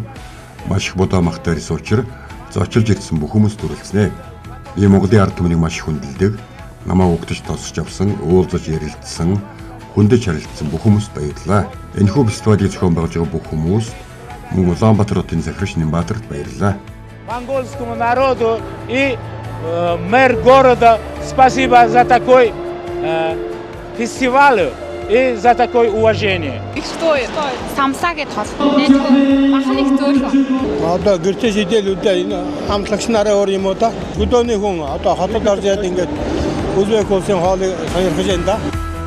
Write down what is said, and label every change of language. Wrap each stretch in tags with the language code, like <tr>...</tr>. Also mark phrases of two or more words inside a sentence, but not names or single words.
<mn>Маш их бодоо махтай ирсэн учраас зочилж ирсэн бүх хүмүүс төрөлцнэ. Ийм Монголын ард түмнийг маш их хүндэлдэг, намаа угтаж тосч авсан, уулзаж ярилцсан, хүндэж харилцсан бүх хүмүүст баярлалаа. Энэхүү фестивалийг зохион байгуулж байгаа бүх хүмүүст мөн Улаанбаатар хотын захирагч Нямбатарт баярлалаа.</mn> <ru>Монгольскому народу и мэр города спасибо за такой фестиваль и за такое уважение. Их стоит.</ru> <mn>Самсагийн тол. Нэлээд махны төөрхөн. Одоо гэртээ сидэлүүдээ энэ хамтлагч нараа өөр юм уу та? Өдөөний хүн одоо хотод орж яад ингээд Өзбек улсын хоолыг сонирхож байна да.</mn>